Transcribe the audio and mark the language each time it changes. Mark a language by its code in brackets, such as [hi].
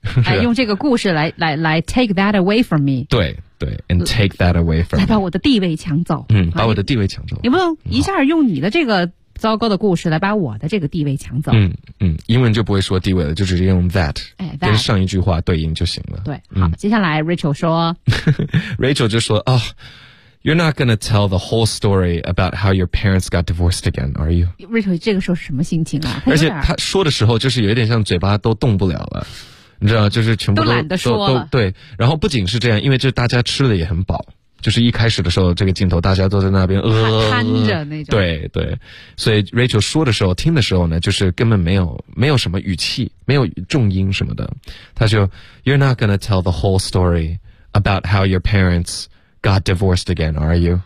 [zh] 哎，用这个故事来 [en] take that away from me [zh] 对对 [en] and take that away from [zh] 来把我的地位抢走嗯，把我的地位抢走你不能一下用你的这个糟糕的故事来把我的这个地位抢走嗯嗯，英文就不会说地位了就直接用 that 哎，跟上一句话对应就行了对好、嗯、接下来 Rachel 说 Rachel 就说、 [en] oh, You're not gonna tell the whole story about how your parents got divorced again are you [zh] Rachel 这个时候是什么心情啊而且他说的时候就是有点像嘴巴都动不了了你知道，就是全部都懒得说了都对，然后不仅是这样，因为这大家吃的也很饱，就是一开始的时候这个镜头大家都在那边瘫着那种，对对，所以 Rachel 说的时候听的时候呢就是根本没有什么语气，没有重音什么的，他就 [en] You're not gonna tell the whole story about how your parents got divorced again are you